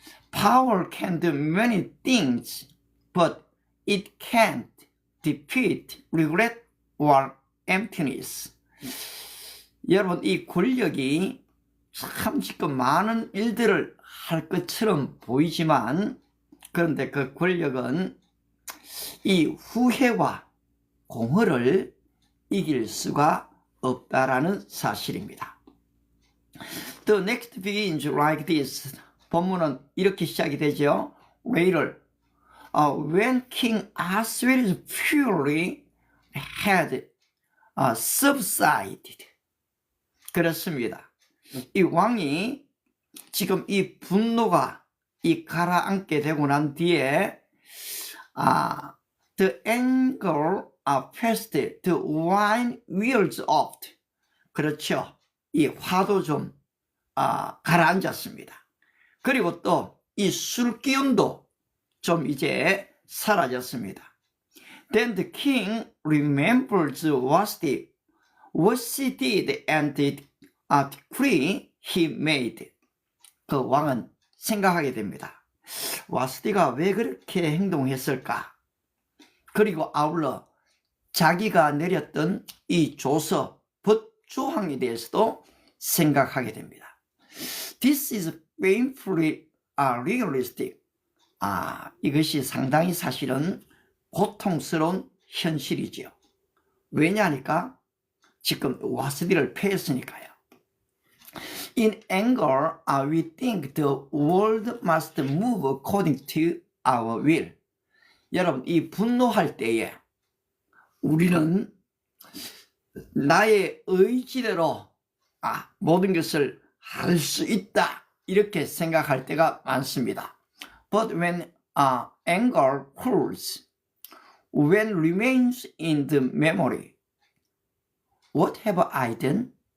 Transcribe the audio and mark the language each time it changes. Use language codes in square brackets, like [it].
[en] Power can do many things, but it can't defeat regret or emptiness. [ko] 여러분 이 권력이 참 지금 많은 일들을 할 것처럼 보이지만 그런데 그 권력은 이 후회와 공허를 이길 수가 없다라는 사실입니다. [en] The next begins like this. [ko] 본문은 이렇게 시작이 되죠. [en] Later, when King Ahasuerus' fury had subsided. [ko] 그렇습니다. 이 왕이 지금 이 분노가 이 가라앉게 되고 난 뒤에 [en] the anger passed, the wine wears off. [ko] 그렇죠. 이 화도 좀 가라앉았습니다. 그리고 또 이 술 기운도 좀 이제 사라졌습니다. [en] Then the king remembers what she did and the decree he made. [ko] 그 왕은 생각하게 됩니다. 와스디가 왜 그렇게 행동했을까? 그리고 아울러 자기가 내렸던 이 조서, 법조항에 대해서도 생각하게 됩니다. [en] This is painfully realistic. [ko] 이것이 상당히 사실은 고통스러운 현실이지요. 왜냐하니까 지금 와스디를 패했으니까요. [en] In anger, we think the world must move according to our will. [ko] 여러분, 이 분노할 때에 우리는 나의 의지대로 모든 것을 할 수 있다, 이렇게 생각할 때가 많습니다. [en] But when anger cools, when remains in the memory, what have I done?